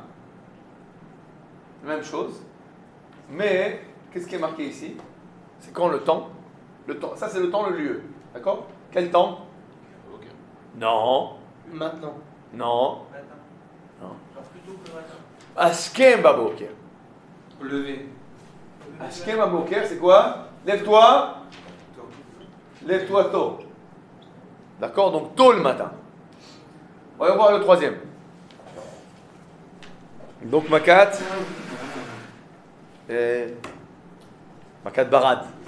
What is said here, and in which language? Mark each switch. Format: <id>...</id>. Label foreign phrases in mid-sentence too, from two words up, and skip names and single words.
<fr>Même chose. Mais qu'est-ce qui est marqué ici? C'est quand le temps? Le temps. Ça c'est le temps, le lieu. D'accord? Quel temps? Non. Maintenant. Non. Matin. Non. Genre plutôt que le matin.</fr> <he>השכם בבוקר.</he> <fr>Lever.</fr> <he>השכם בבוקר,</he> <fr>c'est quoi? Lève-toi. Lève-toi tôt. D'accord? Donc tôt le matin. On va voir le troisième. Donc Makat.</fr> <he>מכת ברד.</he>